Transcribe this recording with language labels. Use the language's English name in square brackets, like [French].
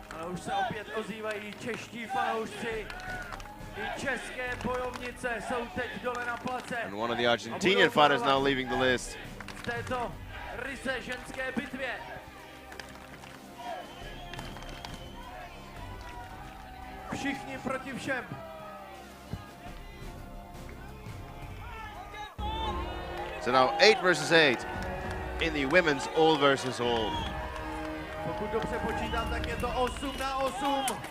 [Czech] Už se opět ozývají čeští fanoušci. I české bojovnice jsou teď dole na place. [English] And one of the Argentinian fighters now leaving the list. [Czech] V této ryze ženské bitvě. Všichni proti všem. [English] So now 8 versus 8 in the women's all versus all. [Czech] Pokud dobře počítám, tak je to 8-8.